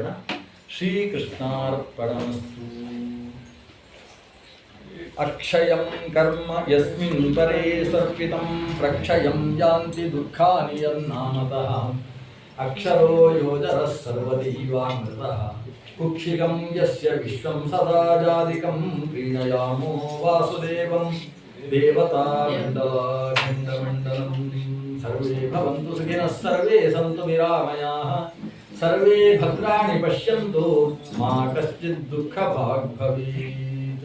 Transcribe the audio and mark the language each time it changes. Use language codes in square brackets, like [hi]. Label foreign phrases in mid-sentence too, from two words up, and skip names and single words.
[sa] ಶ್ರೀಕೃಷ್ಣಾರ್ಪಣಮಸ್ತು. ಅಕ್ಷಯಂ ಕರ್ಮ ಯಸ್ಮಿನ್ ಪರೇ ಸರ್ಪಿತಂ ಪ್ರಕ್ಷಯಂ ಯಾಂತಿ ದುಃಖಾನಿ ಯನ್ನಾಮತಃ. ಅಕ್ಷರೋ ಯೋಜರಃ ಸರ್ವದೈವಾಮೃತಃ. ಕುಕ್ಷಿಗಂ ಯಸ್ಯ ವಿಶ್ವಂ ಸದಾ ಜಾದಿಕಂ ಪ್ರೀಣಯಾಮೋ ವಾಸುದೇವಂ ದೇವತಾ ಮಂಡಲಂ. ಸರ್ವೇ ಭವಂತು ಸುಖಿನಃ ಸರ್ವೇ ಸಂತು ನಿರಾಮಯಾಃ. ಸರ್ವೇ ಭದ್ರಾಣಿ ಪಶ್ಯಂತು ಮಾ ಕಶ್ಚಿತ್ ದುಃಖ ಭಾಗ್ ಭವೇತ್.